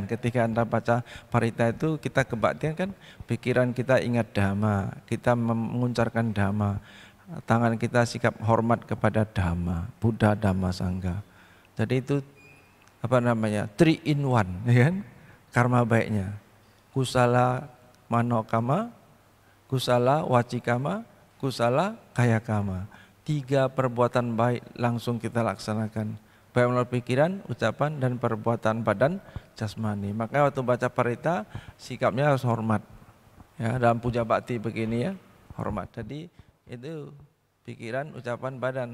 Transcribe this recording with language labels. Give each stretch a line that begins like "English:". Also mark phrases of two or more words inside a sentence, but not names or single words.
Indonesian: Ketika Anda baca parita itu kita kebaktian kan, pikiran kita ingat dhamma, kita menguncarkan dhamma. Tangan kita sikap hormat kepada dhamma, Buddha, Dhamma, Sangha. Jadi itu
English: 3 in 1,
Indonesian: ya kan? Karma baiknya.
Pali: Kusala manokama, kusala wacikama, kusala kayakama.
Indonesian: 3 perbuatan baik langsung kita laksanakan, baik melalui pikiran, ucapan, dan perbuatan badan jasmani. Makanya waktu baca parita sikapnya harus hormat. Ya, dalam puja bakti begini ya, hormat. Jadi itu pikiran, ucapan, badan.